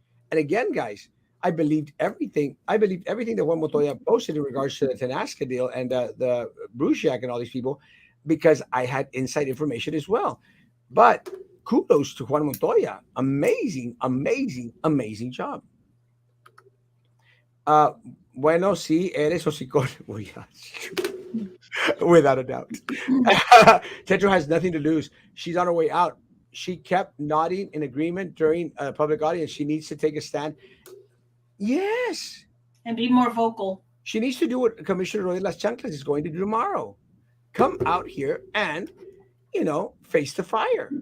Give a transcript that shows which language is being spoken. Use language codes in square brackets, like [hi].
[en] And again, guys, I believed everything. I believed everything that Juan Montoya posted in regards to the Tenasca deal and the Bruciak and all these people because I had inside information as well. But kudos to Juan Montoya. Amazing, amazing, amazing job. [es] Uh, bueno, sí, eres hocicón. [en] Well, yeah, without a doubt. Tetra has nothing to lose. She's on her way out. She kept nodding in agreement during a public audience. She needs to take a stand. Yes. And be more vocal. She needs to do what Commissioner Roy Las Chanclas is going to do tomorrow. Come out here and, face the fire.